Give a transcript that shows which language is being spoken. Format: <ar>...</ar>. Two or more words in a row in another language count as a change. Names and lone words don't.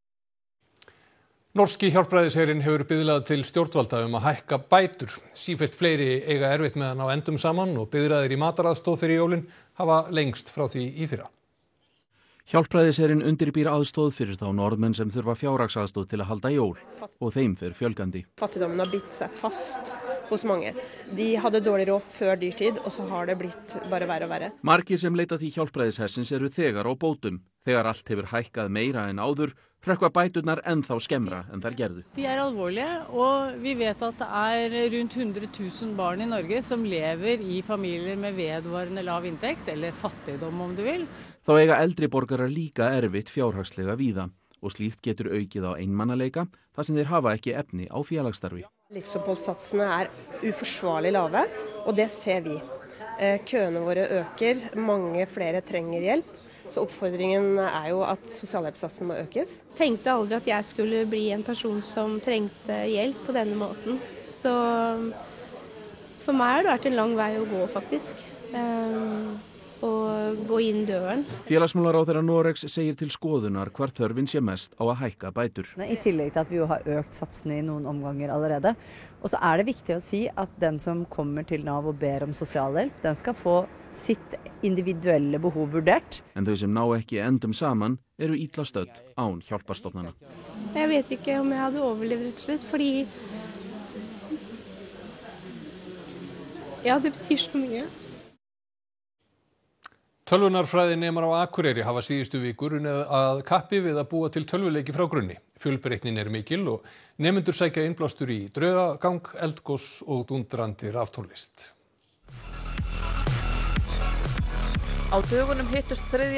<is>Norski hjálpræðisherinn hefur biðlað til stjórnvalda að hækka bætur. Sífellt fleiri eiga erfitt með að ná endum saman og biðraðir í mataraðstoð fyrir jólin hafa lengst frá því í fyrra. Hjálpræðisherinn undirbýr aðstoð fyrir þá norðmenn sem þurfa fjárhagsaðstoð til að halda jól og þeim fer fjölgandi.</is> <no>Fattigdommen har bitt seg fast hos mange. De hadde dårlig råd før dyrtid og så har det blitt bare verre og verre.</no> <is>Margir sem leita til hjálpræðishersins eru þegar á bótum. Þegar allt hefur hækkað meira en áður hrökkva bæturnar ennþá skemmra en þær gerðu.</is> <no>De er alvorlige, og vi vet at det er rundt 100 000 barn i Norge som lever i familier med vedvarende lav inntekt, eller fattigdom om du vil.</no> <is>Þá eiga eldri borgarar líka erfitt fjárhagslega víða og slíkt getur aukið á einmannaleika þar sem þeir hafa ekki efni á félagsstarfi.</is> <no>Livsoppholdssatsene er uforsvarlig lave, og det ser vi. Køene våre øker, mange flere trenger hjelp. Så oppfordringen er jo at sosialhjelpssatsen må økes. Tenkte aldri at jeg skulle bli en person som trengte hjelp på denne måten. Så For meg har det vært en lang vei å gå faktisk, og gå inn døren.</no> <is>Félagsmálaráðherra Noregs segir til skoðunar hvar þörfin sé mest á að hækka bætur.</is> <no>I tillegg til at vi jo har økt satsene I noen omganger allerede. Og så det viktig å si at den som kommer til Nav og ber om sosialhjelp, den skal få sitt individuelle behov vurdert.</no> <is>En þau sem ná ekki endum saman eru illa stödd án hjálparstofnana.</is> <no>Jeg vet ikke om jeg hadde overlevd rett og slett, fordi ja, det betyr så mye.</no> <is>Tölvunarfræði nemar á Akureyri hafa síðustu vikur unnið að kappi við að búa til tölvuleiki frá grunni. Fjölbreytnin mikil og nemendur sækja innblástur í draugagang, eldgos og dundrandi raftónlist. Á dögunum hittust 3.</is>